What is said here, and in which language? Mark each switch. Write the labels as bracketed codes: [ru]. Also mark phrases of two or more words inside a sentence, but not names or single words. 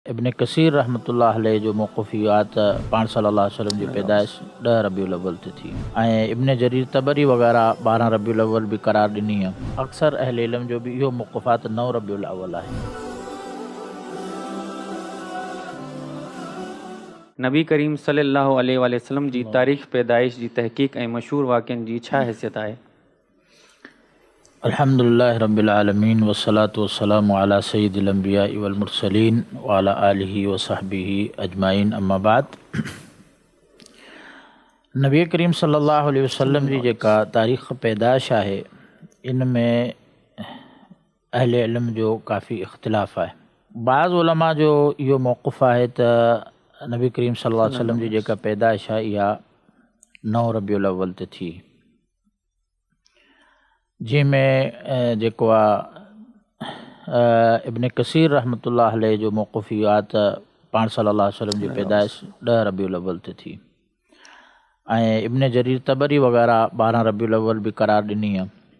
[sd] इब्न कसीर [ar] رحمة الله عليه [sd] जो मौक़ूफ़ियात पाण [ar] صلى الله عليه وسلم [sd] जी पैदाइश 10 रबीउल अव्वल ते थी ऐं इब्न जरीर तबरी वग़ैरह 12 रबीउल अव्वल बि करार ॾिनी आहे। अक्सर अहले इल्म जो बि इहो मौक़ूफ़ात 9 रबीउल अव्वल आहे। नबी करीम [ar] صلى الله عليه وسلم [sd] जी तारीख़ पैदाइश जी तहक़ीक़ ऐं मशहूर वाक़िअनि जी छा हैसियत आहे? [ar] الحمد لله رب العالمين والصلاة والسلام على سيد الأنبياء والمرسلين وعلى آله وصحبه أجمعين أما بعد. [sd] नबी करीम [ar] صلى الله عليه وسلم [sd] जी जेका तारीख़ पैदाइश आहे इन में अहले इल्म जो काफ़ी इख़्तिलाफ़ आहे। बाज़ उलमा जो इहो मौक़ुफ़ आहे त नबी करीम [ar] صلى الله عليه وسلم [sd] जी जेका पैदाइश आहे इहा 9 रबीउल अव्वल ते थी, जंहिंमें जेको आहे इब्न कसीर [ar] رحمة الله عليه [sd] जो मौक़ूफ़ियात पाण [ar] صلى الله عليه وسلم [sd] जी पैदाइश 10 रबीउल अव्वल ते थी ऐं इब्न जरीर तबरी वग़ैरह 12 रबीउल अव्वल बि करार ॾिनी आहे।